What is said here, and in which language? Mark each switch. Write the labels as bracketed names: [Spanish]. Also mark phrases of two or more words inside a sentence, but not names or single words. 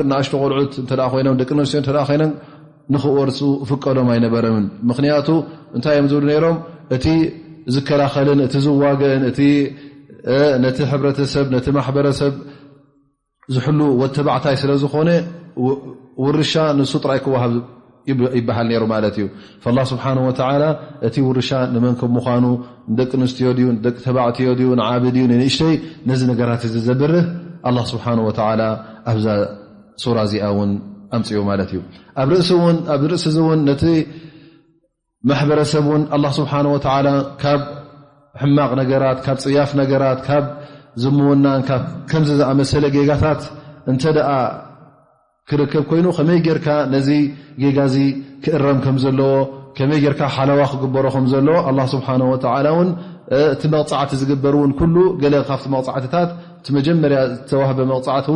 [Tigrinya] ንኣሽቶ ቆልዑት እንተ ደኣ ኮይኖም ደቂ ኣንስትዮ እንተ ደኣ ኮይነን ንኽወርሱ ፍቀዶም ኣይነበረምን ምክንያቱ እንታይ እዮም ዝብሉ ነይሮም እቲ ዝከላኸልን እቲ ዝዋግእን እቲ ነቲ ሕብረተሰብ ነቲ ማሕበረሰብ ዝሕሉ ወተባዕታይ ስለ ዝኾነ ውርሻ ንሱ ጥራይ ክወሃብ ይበሃል ነይሩ ማለት እዩ [Arabic] فالله سبحانه وتعالى [Tigrinya] እቲ ውርሻ ንመን ከም ምዃኑ ደቂ ኣንስትዮ ድዩ ደቂ ተባዕትዮ ድዩ ንዓቢ ድዩ ንእሽተይ ነዚ ነገራት እዚ ዘብርህ [Arabic] الله سبحانه وتعالى [Tigrinya] ኣብዛ ሱራ እዚኣ እውን ኣምፅኡ ማለት እዩ ኣብ ርእሲ እዚ እውን ነቲ ማሕበረሰብ እውን [Arabic] الله سبحانه وتعالى [Tigrinya] ካብ ሕማቕ ነገራት ካብ ፅያፍ ነገራት ካብ ዝምውናን ካብ ከምዚ ዝኣመሰለ ጌጋታት እንተ ደኣ ክርከብ ኮይኑ ከመይ ጌርካ ነዚ ጌጋዚ ክእረም ከም ዘለዎ ከመይ ጌርካ ሓለዋ ክግበሮ ከም ዘለዎ [Arabic] الله سبحانه وتعالى [Tigrinya] እውን እቲ መቕፃዕቲ ዝግበር እውን ኩሉ ገለ ካብቲ መቕፃዕትታት እቲ መጀመርያ ዝተዋህበ መቕፃዕቲ እውን